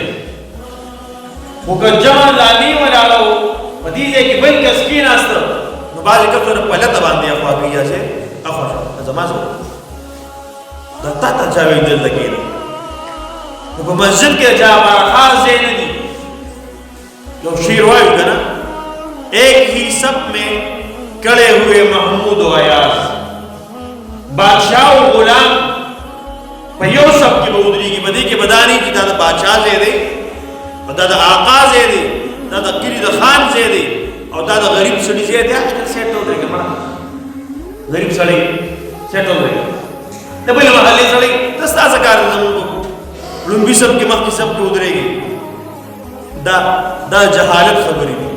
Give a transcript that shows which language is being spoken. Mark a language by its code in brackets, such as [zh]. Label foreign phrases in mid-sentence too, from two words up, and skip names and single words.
[ps] خو که جمع لا نه ولاړه په دې ځای کې بل کس کېناسته نو بعضې کسونه په لته باندې اخوا کوي هسې اخوا شه زما څه دا تا ته چا وایي دلته کښېنه نو په مسجد کې چا هغه خاص ځای نه دي. یو شعر وایو که نه [ur] ایک ہی سب میں کڑے ہوئے محمود و ایاز بادشاہ و غلام [ps] په یو سب کې به ودرېږي په دې کې به دا نه چې دا د بادشاه ځای دی دا د آقا ځای دی دا د کلي د خان ځای دی او دا د غریب سړي ځای دی اجکل سیټ ته ودرېږي مړه غریب سړی سیټ ته ودرېږي د بلې محلې سړی ته ستا څه کار دی زمونږ لومبي سب کې مخکې سب کې ودرېږي دا جهالت خبرې دي.